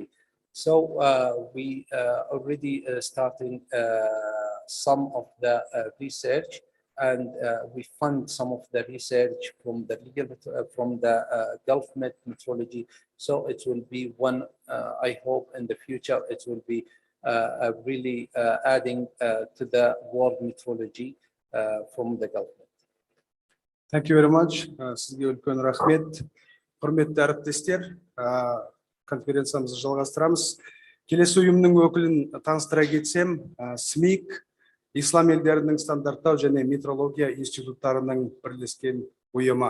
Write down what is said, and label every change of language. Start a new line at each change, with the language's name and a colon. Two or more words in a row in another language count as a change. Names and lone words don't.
English: So we already starting some of the research, and we fund some of the research from the legal, from the government metrology. So it will be one, I hope in the future, it will be really adding to the world metrology from the government. Thank you very much.
Kazakh: Сізге үлкен рахмет. Құрметті әріптестер, конференциямызды жалғастырамыз. Келесі ұйымның өкілін таныстыра кетсем, СМИК, Ислам елдерінің стандарттау және метрология институттарының бірлескен ұйымы.